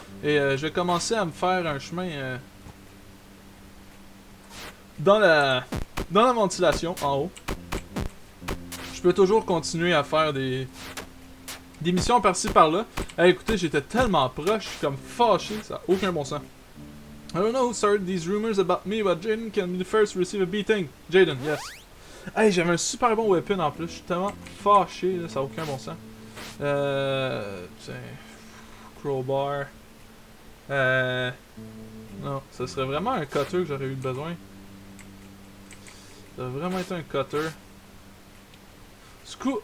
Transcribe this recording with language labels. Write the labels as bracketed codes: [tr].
[fr] Et je vais commencer à me faire un chemin dans la ventilation en haut. Je peux toujours continuer à faire des missions par-ci par-là. Écoutez, j'étais tellement proche, je suis comme fâché, ça n'a aucun bon sens. [en] I don't know who started these rumors about me, but Jaden can be the first to receive a beating. Jaden, yes. [fr] Hey, j'avais un super bon weapon en plus, je suis tellement fâché, là, ça n'a aucun bon sens. Tiens. Crowbar. Non, ça serait vraiment un cutter que j'aurais eu besoin. Ça aurait vraiment été un cutter. Screw.